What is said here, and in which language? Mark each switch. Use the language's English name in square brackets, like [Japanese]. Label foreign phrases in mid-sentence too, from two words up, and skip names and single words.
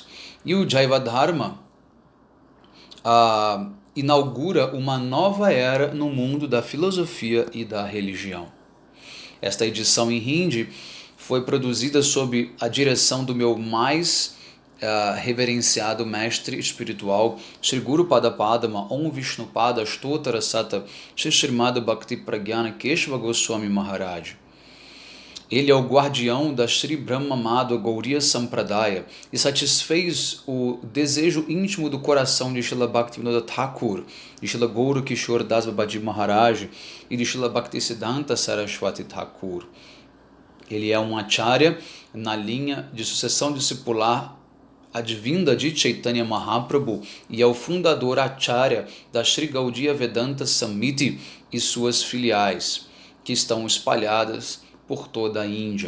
[Portuguese] E o Jaiva Dharma inaugura uma nova era no mundo da filosofia e da religião. Esta edição em Hindi foi produzida sob a direção do meu mais reverenciado mestre espiritual, Sri Guru Pada Padma Om Vishnupada Stotara Sata Sri Srimad Bhakti Pragyana Keshava Goswami Maharaj. Ele é o guardião da Sri Brahma Madhva Gauriya Sampradaya e satisfez o desejo íntimo do coração de Srila Bhaktivinoda Thakur, de Srila Gaura Kishore Das Babaji Maharaj e de Srila Bhaktisiddhanta Saraswati Thakur. Ele é um acharya na linha de sucessão discipular advinda de Chaitanya Mahaprabhu e é o fundador acharya da Sri Gaudiya Vedanta Samiti e suas filiais, que estão espalhadas por toda a Índia.